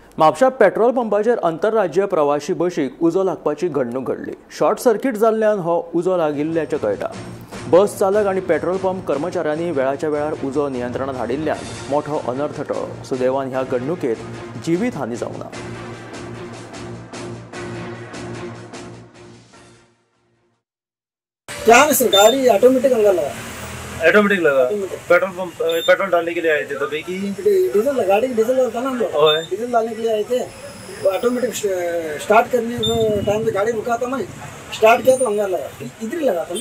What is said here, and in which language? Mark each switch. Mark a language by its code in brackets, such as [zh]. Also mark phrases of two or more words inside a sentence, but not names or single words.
[kok] म्हापशा पेट्रोल पंपाचेर आंतरराज्य प्रवासी बशीक उजो लागपाची घडणूक घडली। शॉर्ट सर्किट जाल्ल्यान हो उजो लागिल्ल्याचें कळटा। बस चालक आनी पेट्रोल पंप कर्मचाऱ्यांनी वेळाच्या वेळार उजो नियंत्रणात हाडिल्ल्यान मोठो अनर्थ टळ्ळो। सुदैवान ह्या घडणुकेत जिवीत हानी जावंक ना। [hi] क्या सर गाड़ी ऑटोमेटिक अंदर लगा ऑटोमेटिक लगा। पेट्रोल पंप पेट्रोल डालने के लिए आए थे तो भाई की डीजल लगा, गाड़ी डीजल होता ना हम लोग डीजल डालने के लिए आए थे। तो ऑटोमेटिक स्टार्ट करने के टाइम पे गाड़ी रुका था, मैं स्टार्ट किया तो अंदर लगा, इधर ही लगा था।